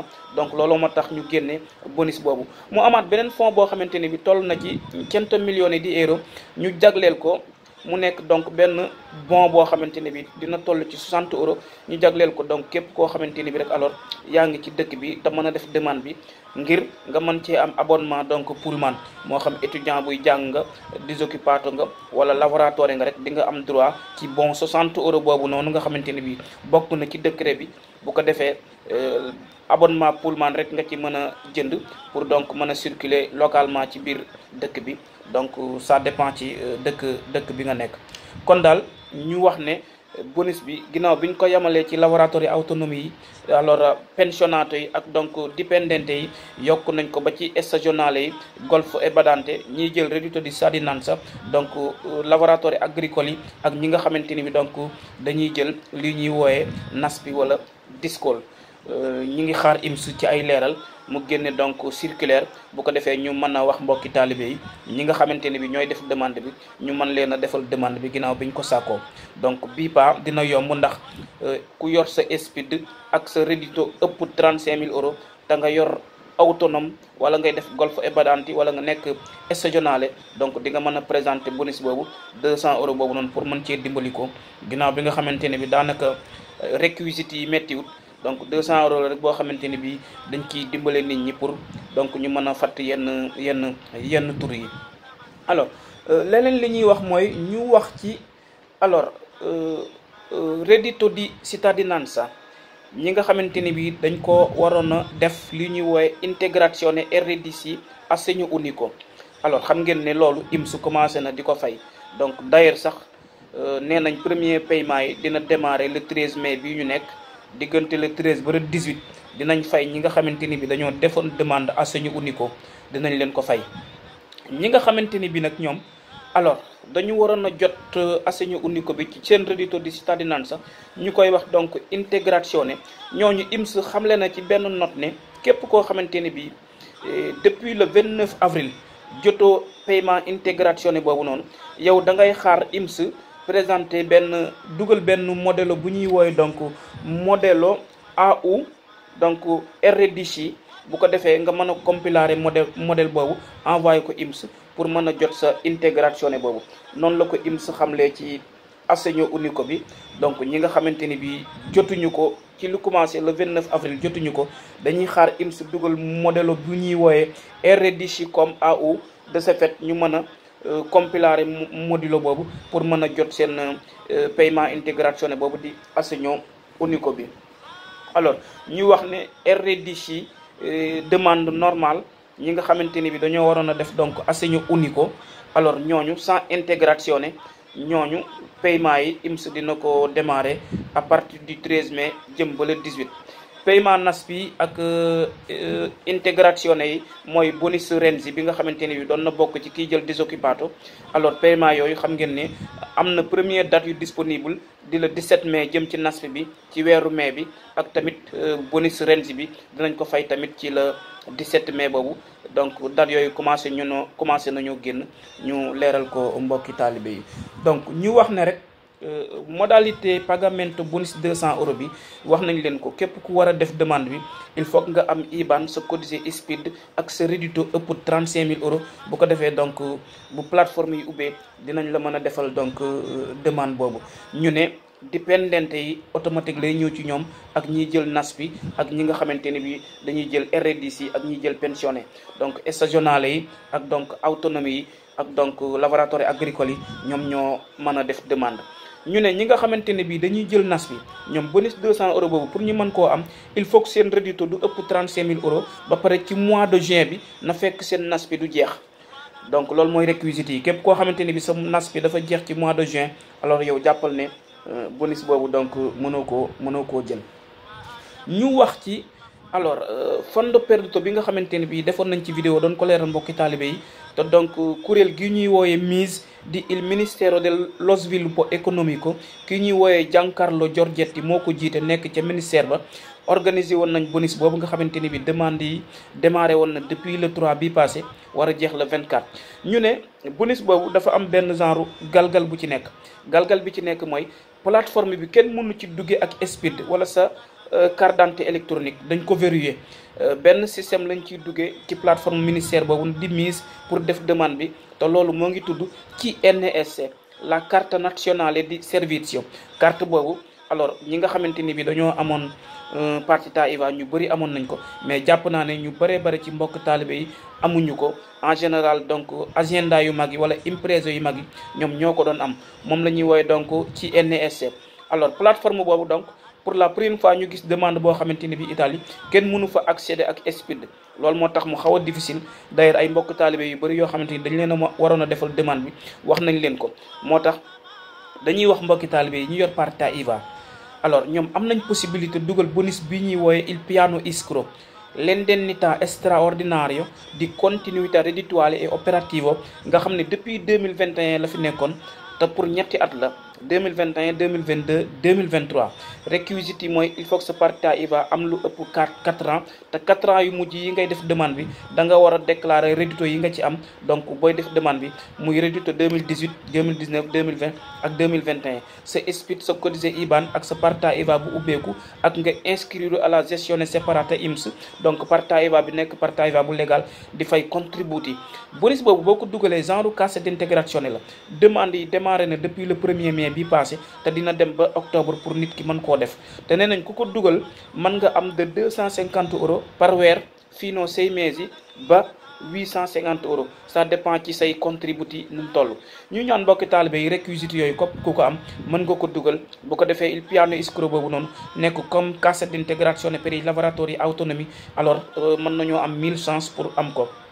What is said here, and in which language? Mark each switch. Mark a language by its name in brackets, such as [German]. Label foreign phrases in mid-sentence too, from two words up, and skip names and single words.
[Wolof] donc loolu moo tax ñu génne bonus boobu. mu amaat beneen fonds boo xamante ni bi toll na ci 100 millions di euro, ñu jagleel ko mu nekk donc benn bon boo xamante ni bi dina toll ci 60 euros, ñu jagleel ko donc képp koo xamante ni bi rek alors yaa ngi ci dëkk bi te mën a def demande bi ngir nga mën cee am [French] abonnement donc [Wolof] Pullman, moo xam étudiant buy jàng nga, disoccupato nga wala lavoratori nga rek di nga am droit ci bon 60 euros boobu noonu nga xamante ni bi bokk na ci décret bi. bu ko defee abonnement Pullman rek nga ci mën a jënd [French] pour donc [Wolof] mën a [French] circuler localement [Wolof] ci biir dëkk bi. [French] donc ça dépend [Wolof] ci dëkk bi nga nekk. kon daal ñu wax ne bonus bi ginnaaw bi ñu ko yemalee ci [Italian] lavoratori autonomie [Wolof] yi, alors pensionato yi ak donc dipendente yi yokk nañ ko ba ci stagionale yi, [Italian] golfo e badante, [Wolof] ñiy jël [Italian] reddito di cittadinanza, [Wolof] donc [Italian] lavoratori agricoli [Wolof] yi ak ñi nga xamante ni bi donc dañuy jël li ñuy wooyee nas bi wala discol. ñi ngi xaar INPS ci ay leeral mu génne donc circulaire, bu ko defee ñu mën a wax mbokki taalibe yi ñi nga xamante ni bi ñooy def demande bi ñu mën leen a defal demande bi ginnaaw bi ñu ko sàkkoo. donc bii pa dina yomb ndax ku yor sa SPID ak sa reddito ëpp 35 000 euros te nga yor autonome wala ngay def [Italian] golfo e badante [Wolof] wala nga nekk stagionale, donc di nga mën a présenter bonus boobu 200 euros boobu noonu pour mën cee dimbali ko ginnaaw bi nga xamante ne bi daanaka réquisite yi méttiwut. donc 200 euros la rek boo xamante ni bi dañ ciy dimbale nit ñi pour donc ñu mën a fatt yenn tur yi. alors leneen li ñuy wax mooy ñu wax ci alors [Italian] reddito di cittadinanza [Wolof] ñi nga xamante ni bi dañ ko waroon a def li ñuy woowe [Italian] integrazione e redditi assegno unico. [Wolof] alors xam ngeen ne loolu INPS commencé na di ko fay, [French] donc d'ailleurs [Wolof] sax nee nañ premier paiement yi dina démarrer [French] le 13 mai [Wolof] bii ñu nekk. diggante le 13 ba le 18 dinañ fay ñi nga xamante ni bi dañoo defoon demande [Italian] assegno unico, [Wolof] dinañ leen ko fay. ñi nga xamante ni bi nag ñoom alors dañu waroon a jot [Italian] assegno unico [Wolof] bi ci seen [Italian] reddito di cittadinanza, [Wolof] ñu koy wax donc integrazione, ñooñu INPS xamle na ci benn note ne képp koo xamante ni bi [French] depuis le 29 avril [Wolof] jotoo [French] paiement intégrationné [Wolof] boobu noonu yow da ngay xaar IMS présenté benn dugal benn modèle bu ñuy woowe [French] donc modèle AU donc [Wolof] RDC bu ko defee nga mën a compiler modèle boobu envoyé ko IMS pour mën a jot sa intégrationné boobu noonu la ko IMS xamlee ci [Italian] Assegno Unico [Wolof] bi. donc ñi nga xamante ni bi jotuñu ko ci lu [French] commencé le 29 avril [Wolof] jotuñu ko dañuy xaar IMS dugal modèle bu ñuy wooyee RDC [French] comme AU de ce fait [Wolof] ñu mën a compiler modulo boobu pour mën a jot seen [French] paiement intégrationné [Wolof] boobu di [Italian] Assegno Unico [Wolof] bi. alors ñu wax ne RDC [French] demande normale [Wolof] ñi nga xamante ni bi dañoo waroon a def donc [Italian] Assegno Unico [Wolof] alors ñooñu [French] sans intégrationné [Wolof] ñooñu paiement yi IMS dina ko [French] démarrer à partir du 13 mai [Wolof] jëm ba le 18. paiement NASPI ak intégrationné yi mooy bonus Renzi bi nga xamante ni bi doon na bokk ci kiy jël disoccupato. [French] alors paiement [Wolof] yooyu xam ngeen ne am na [French] première date [Wolof] yu disponible di [French] le 17 mai [Wolof] jëm ci NASPI bi ci weeru mai bi ak tamit bonus Renzi bi dinañ ko fay tamit ci [French] le 17 mai [Wolof] boobu. [French] donc date [Wolof] yooyu commencé nañoo génn ñu leeral ko mbokki taalibe yi. donc ñu wax ne rek modalité pagamento bonus 200 euros bi wax nañ leen ko képp ku war a def demande bi [French] il faut que [Wolof] nga am IBAN sa codice ISPID ak sa reddito ëpp 35 000 euros bu ko defee donc bu plateforme yi ubbee dinañ la mën a defal [French] donc demande [Wolof] boobu. ñu ne dépendante yi automatique lay ñëw ci ñoom ak ñiy jël NASPI ak ñi nga xamante ne bi dañuy jël RDC ak ñiy jël pensionné donc stagionale yi ak donc autonomie yi ak donc [French] laboratoire agricole [Wolof] yi ñoom ñoo mën a def demande. ñu ne ñi nga xamante ne bii dañuy jël NASPI ñoom bonus 200 euros boobu pour ñu mën koo am [French] il faut que [Wolof] seen reddito du ëpp 35 000 euros ba pare ci [French] mois de juin [Wolof] bi na fekk seen NASPI du jeex. donc loolu mooy réquisite yi képp koo xamante ne bi sa NASPI dafa jeex ci [French] mois de juin [Wolof] alors yow jàppal ne bonus boobu donc mënoo koo jël. ñu wax ci alors [Italian] fondo perduto [Wolof] bi nga xamante ne bii defoon nañ ci vidéo doon ko leeral mbokki taalibe yi te donc kuréel gi ñuy wooyee MISE di il Ministero dello Sviluppo Economico ki ñuy wooyee Giancarlo Giorgetti moo ko jiite nekk ca ministère ba organisé woon nañ bonus boobu nga xamante ni bi demande yi démarré woon na [French] depuis le 3 [Wolof] bi passé war a jeex le 24. ñu ne bonus boobu dafa am benn genre galgal bu ci nekk galgal bi ci nekk mooy plateforme bi kenn mënu ci duggee ak SPID wala sa [French] carte d'identité électronique [Wolof] dañ ko verrouiller benn système lañ ciy duggee ci plateforme ministère boobu di MISE pour def demande bi te loolu moo ngi tudd ci CNSC [French] la carte [Italian] nazionale di servizio. [Wolof] carte boobu alors ñi nga xamante ni bi dañoo amoon [Italian] partita IVA [Wolof] ñu bëri amoon nañ ko mais jàpp naa ne ñu bëree bëri ci mbokk taalibe yi amuñu ko [French] en général donc [Wolof] agenda yu mag yi wala imprese yu mag yi ñoom ñoo ko doon am moom la ñuy woowee donc ci CNSC. alors plateforme boobu [French] donc pour la première fois [Wolof] ñu gis demande boo xamante ni bi Italie kenn mënu fa accéder ak SPID loolu moo tax mu xaw a difficile d'ailleurs ay mbokk taalibe yu bëri yoo xamante ni dañ leen a waroon a defal demande bi wax nañ leen ko moo tax dañuy wax mbokki taalibe yi ñu yor [Italian] partita IVA [Wolof] alors ñoom am nañ possibilité dugal bonus bi ñuy wooye [Italian] il piano iscro l'indennità straordinario di continuità reddituale e operativo [Wolof] nga xam ne depuis 2021 la fi nekkoon te pour ñetti at la 2021 2022 2023 réquisite yi mooy [French] il faut que [Wolof] sa [Italian] partita IVA [Wolof] am lu ëpp 4 ans te 4 ans yu mujj yi ngay def demande bi da nga war a déclarer reddito yi nga ci am donc booy def demande bi muy reddito 2018 2019 2020 ak 2021 sa SPID sa codice IBAN ak sa partita IVA bu ubbeeku ak nga [French] inscrire à la [Italian] gestione separata [Wolof] IMSS donc [Italian] partita IVA [Wolof] bi nekk [Italian] partita IVA [Wolof] bu légal di fay contributi. bonus boobu boo ko dugalee genre [Italian] cassa integrazione [Wolof] la demande yi démarré na [French] depuis le 1er mai [Wolof] bi passé te dina dem ba octobre pour nit ki mën koo def te nee nañ ku ko dugal mën nga am de 250 euros par weer [Italian] fino 6 mesi [Wolof] ba 850 euros [French] ça dépend [Wolof] ci say contributi nu mu toll. ñu ñaan mbokki taalibe yi réquisite yooyu kopp ku ko am mën nga ko dugal bu ko defee [Italian] il piano iscro [Wolof] boobu noonu nekk comme [Italian] cassa integrazione per i lavoratori autonomi [Wolof] alors mën nañoo am 1000 [French] chances pour [Wolof] am ko.